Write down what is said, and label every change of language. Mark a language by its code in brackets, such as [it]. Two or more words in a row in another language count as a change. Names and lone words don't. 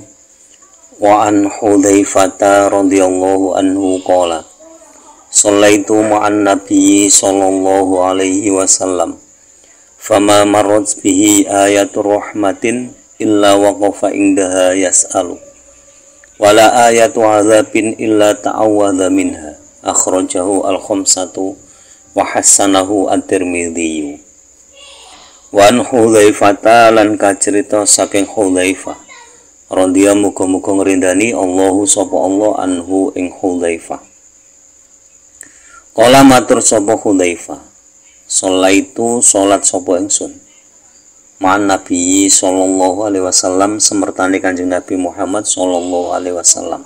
[ar] وعن حذيفة رضي الله عنه قال صليت مع النبي صلى الله عليه وسلم فما مرت به آية رحمة إلا وقف عندها يسأل ولا آية عذاب إلا تعوذ منها أخرجه الخمسة وحسنه الترمذي. [jv] Wan Hudzaifah lan kacerita saking Hudzaifah radhiyallahu muga-muga ngrindani Allahu sapa Allah anhu ing Hudzaifah. Kala matur sapa Hudzaifah, sholaitu salat sapa ingsun [ar] مع النبي صلى الله عليه وسلم [jv] semertane Kanjeng Nabi Muhammad [ar] صلى الله عليه وسلم.